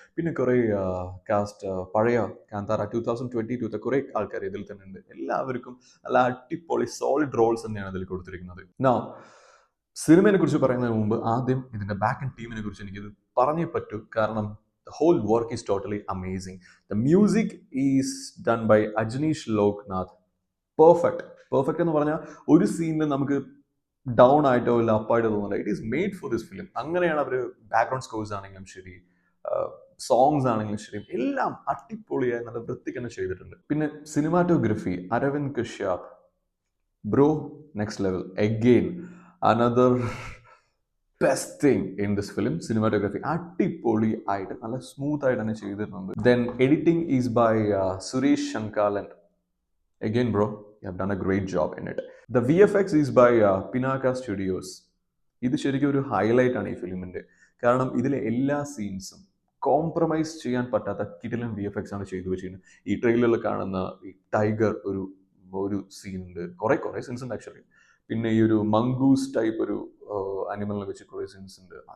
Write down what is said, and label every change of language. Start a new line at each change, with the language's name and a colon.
Malayalam: പിന്നെ കുറേ കാസ്റ്റ് പഴയ കാന്താര 2022 കുറേ ആൾക്കാർ ഇതിൽ തന്നെ ഉണ്ട്. എല്ലാവർക്കും നല്ല അടിപൊളി സോളിഡ് റോൾസ് തന്നെയാണ് ഇതിൽ കൊടുത്തിരിക്കുന്നത്. നൗ സിനിമയെ കുറിച്ച് പറയുന്നതിന് മുമ്പ് ആദ്യം ഇതിന്റെ ബാക്ക് ആൻഡ് ടീമിനെ കുറിച്ച് എനിക്കിത് പറഞ്ഞേ പറ്റൂ.
English: കാരണം the whole work is totally amazing. The music is done by Ajneesh Loknath.
Malayalam: Perfect എന്ന് പറഞ്ഞാൽ ഒരു സീനിൽ നമുക്ക് ഡൗൺ ആയിട്ടോ ഇല്ല അപ്പായിട്ടോ തോന്നില്ല.
English: It is made for this film.
Malayalam: അങ്ങനെയാണ് അവർ ബാക്ക്ഗ്രൗണ്ട് സ്കോഴ്സ് ആണെങ്കിലും ശരി, സോങ്സ് ആണെങ്കിലും ശരി, എല്ലാം അടിപൊളിയായി നല്ല വൃത്തിക്ക് തന്നെ ചെയ്തിട്ടുണ്ട്. പിന്നെ cinematography Aravind Kashyap bro, next level.
English: Again another best thing in this film.
Malayalam: Cinematography അടിപൊളി ആയിട്ട് നല്ല സ്മൂത്ത് ആയിട്ട് തന്നെ ചെയ്തിട്ടുണ്ട്.
English: Then editing is by Suresh Shankalan. Again, bro, you have done a great job in it. The VFX is by Pinaka Studios.
Malayalam: ഇത് ശരിക്കും ഒരു highlight ആണ് ഈ ഫിലിമിന്റെ. കാരണം ഇതിലെ എല്ലാ സീൻസും കോംപ്രമൈസ് ചെയ്യാൻ പറ്റാത്ത കിടിലൻ VFX ആണ് ചെയ്തു വെച്ചിരിക്കുന്നത്. ഈ ട്രെയിലറിൽ കാണുന്ന ഈ ടൈഗർ ഒരു സീനുണ്ട്, കുറെ സീൻസ് ഉണ്ട് ആക്ച്വലി. പിന്നെ ഈ ഒരു മംഗൂസ് ടൈപ്പ് ഒരു അനിമലിനെ വെച്ച് കുറെ സീൻസ് ഉണ്ട്.